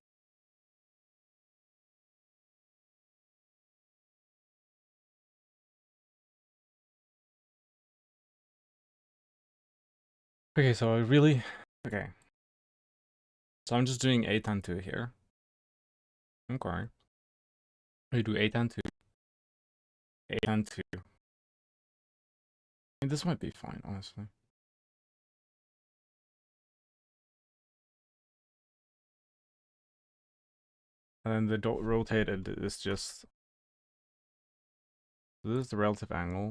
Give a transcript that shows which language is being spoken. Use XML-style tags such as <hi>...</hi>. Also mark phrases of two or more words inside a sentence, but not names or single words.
<en>Okay, so I really... Okay. So I'm just doing a tan 2 here. Okay. We do a tan 2. A tan 2. I mean, this might be fine, honestly. And then the dot rotated is just... This is the relative angle.</en>